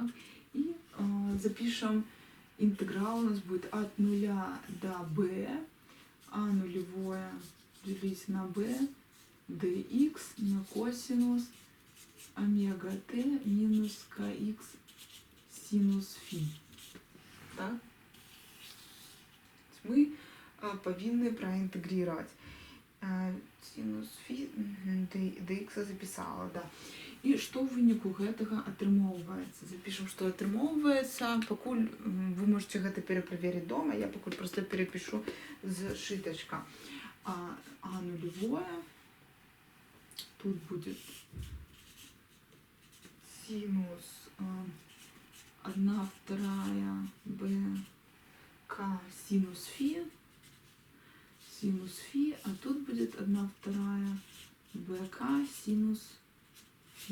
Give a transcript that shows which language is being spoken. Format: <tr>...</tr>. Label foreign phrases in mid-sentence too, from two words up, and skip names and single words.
<ru>И запишем интеграл у нас будет от 0 до b, а нулевое делить на b, dx на косинус омега t минус kx синус фи. Так? Мы повинны проинтегрировать синус фи, dx записала, да.</ru> <be>І што ў выніку гэтага атрымоўваецца? Запішам, што атрымоўваецца. Пакуль вы можете гэта пераправерыць дома, я пакуль просто перапішу з шытачка.</be> <ru>А нулевое, тут будет синус 1/2 bk синус фи, а тут будет 1/2 bk синус фи.</ru>